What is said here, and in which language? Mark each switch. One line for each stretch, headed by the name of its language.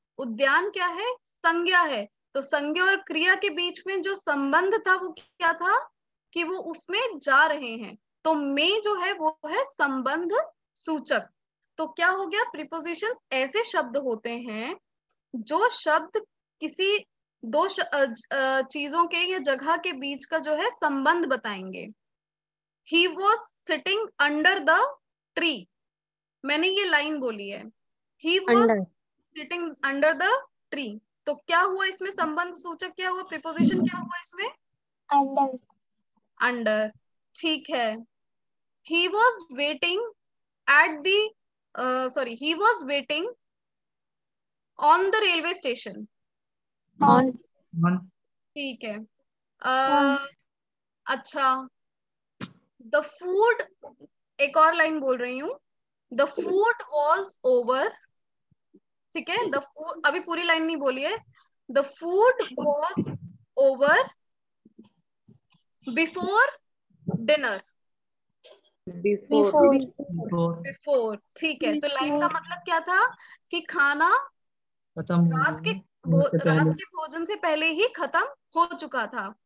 Hindi: उद्यान क्या है, संज्ञा है। तो संज्ञा और क्रिया के बीच में जो संबंध था वो क्या था, कि वो उसमें जा रहे हैं। तो में जो है वो है संबंध सूचक। तो क्या हो गया, प्रीपोजिशंस ऐसे शब्द होते हैं जो शब्द किसी 2 चीजों के या जगह के बीच का जो है संबंध बताएंगे।
English: He was sitting under the tree,
Hindi: मैंने ये लाइन बोली है,
English: He was sitting under the tree।
Hindi: तो क्या हुआ इसमें संबंध सूचक, क्या हुआ, प्रीपोजिशन क्या हुआ इसमें,
English: Under.
Hindi: अंडर, ठीक है।
English: He was waiting at the he was waiting on the railway station, on.
Hindi: ठीक है। अच्छा, द फूड, एक और लाइन बोल रही हूँ,
English: the food was over,
Hindi: ठीक है। द फूड, अभी पूरी लाइन नहीं बोली है,
English: the food was over before dinner,
Hindi: before, ठीक है। तो लाइन का मतलब क्या था, कि खाना रात के भोजन से पहले ही खत्म हो चुका था।